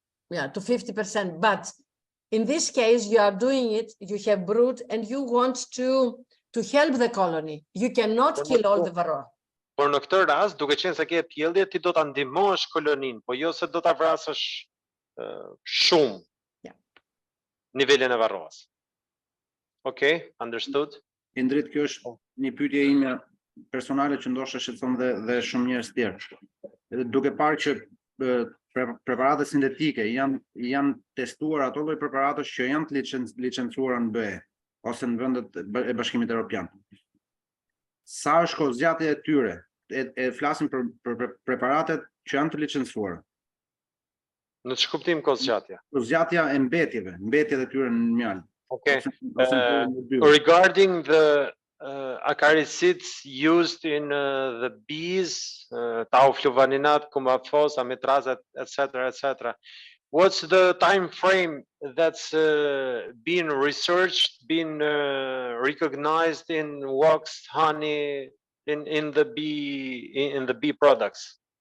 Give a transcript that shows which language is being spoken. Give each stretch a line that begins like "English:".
English: Yeah, to 50%. But in this case, you are doing it, you have brood and you want to help the colony. You cannot kill all the varroa.
Albanian: Por në këtë rast, duke qenë se ke pjellje, ti do ta ndihmosh kolonin, po jo se do ta vrasësh shumë nivelin e varroas.
English: Okay, understood?
Albanian: Indrit, kjo është një pyetje ime personale që ndoshta shqetëson dhe shumë njerëz tjerë. Duke parë që preparatet sintetike janë testuar ato lloj preparatësh që janë të licencuara në BE ose në vendet e Bashkimit Evropian. Sa është kohëzgjatja e tyre? E flasim për preparatet që janë të licencuara. Në çfarë kuptim kohëzgjatja? Kohëzgjatja e mbetjet e tyre në mjal.
English: Okay. Regarding the acaricides used in the bees, taufluvaninat, cumafos, amitraz, etc., what's the time frame that's been researched, been recognized in wax, honey, in the bee products?